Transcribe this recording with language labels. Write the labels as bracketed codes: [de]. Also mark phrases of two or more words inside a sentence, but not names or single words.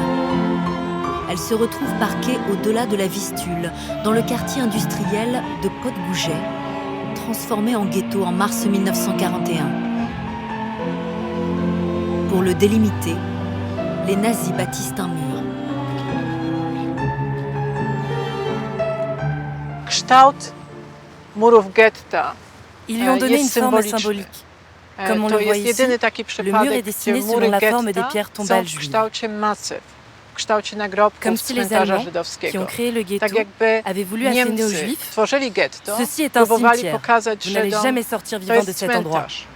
[fr] Elle se retrouve parquée au-delà de la Vistule, dans le quartier industriel de Podgórze, transformé en ghetto en mars 1941. Pour le délimiter, les nazis bâtissent un mur. [pl] Kształt murów getta. [fr] Ils lui ont donné une forme symbolique. Comme on le voit ici, le mur est dessiné selon la forme des pierres tombales juives. Comme si les Allemands, qui ont créé le ghetto, avaient voulu asséner aux Juifs. Ceci est un cimetière. Vous n'allez jamais sortir vivant de cet endroit.